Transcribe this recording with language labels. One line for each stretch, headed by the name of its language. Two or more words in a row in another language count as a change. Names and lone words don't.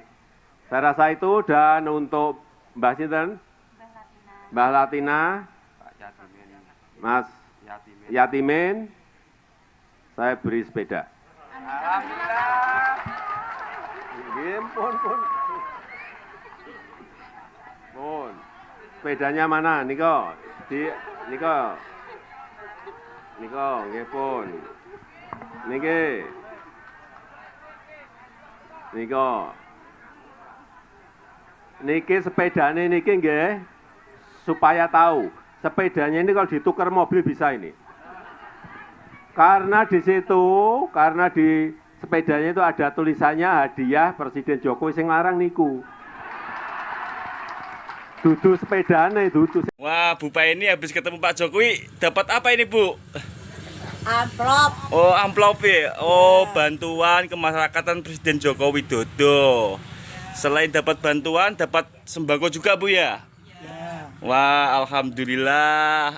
Indonesian: Saya rasa itu, dan untuk Mbah Sinten, Mbah Latina, Pak Yatimin. Mas Yatimin, saya beri sepeda. Alhamdulillah. Pun. Sepedanya mana?
Javanese: Niko. Niko, nggih pun. Niki sepedane niki nggih supaya tahu.
Indonesian: Sepedanya ini kalau ditukar mobil bisa ini. Karena di sepedanya itu ada tulisannya hadiah Presiden Jokowi
Javanese: sing larang niku. Dudu sepedane, dudu.
Indonesian: Wah, Bu Pa ini habis ketemu Pak Jokowi dapat apa ini, Bu? Amplop. Oh, amplop ya. Oh, bantuan kemasyarakatan Presiden Joko Widodo. Selain dapat bantuan, dapat sembako juga, Bu ya? Wah, alhamdulillah.